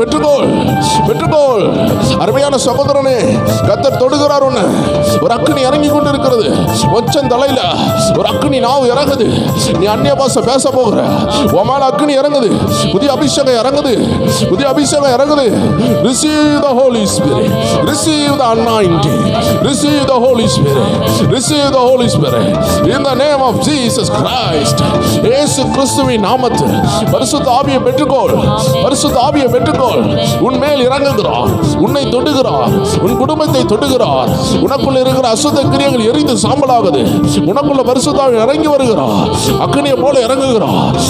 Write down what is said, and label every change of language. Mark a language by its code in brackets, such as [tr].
[ta] பெற்றுக்கோள், பெற்றுக்கோள். அருமையான சகோதரனே, கர்த்தர் தொடுகிறார். ஒண்ணு ஒரு அக்கினி இறங்கி கொண்டு இருக்கிறது. ஒச்சன் தலையில ஒரு அக்கினி நாவு இறங்குது. நீ அந்நிய பாஷை பேச போகிற. உன் மேல அக்கினி இறங்குது. புதிய அபிஷேகம் இறங்குது, புதிய அபிஷேகம் இறங்குது. [en] Receive the Holy Spirit, receive the anointing, receive the Holy Spirit, receive the Holy Spirit in the name of Jesus Christ. [ta] இயேசு கிறிஸ்துவின் நாமத்தில் பரிசுத்த ஆவியை பெற்றுக்கொள், பரிசுத்த ஆவியை பெற்றுக்கொள். உன் மேல் இறங்குகிறார், உன்னை தொடுகிறார், உன் குடும்பத்தை தொடுகிறார். உனக்குள்ள இருக்கிற அசுத்த கிரியைகள் எரிந்து சாம்பலாகுது. உனக்குள்ள பரிசுத்த ஆவி இறங்கி வருகிறார், அக்கினியை போல இறங்குகிறார்.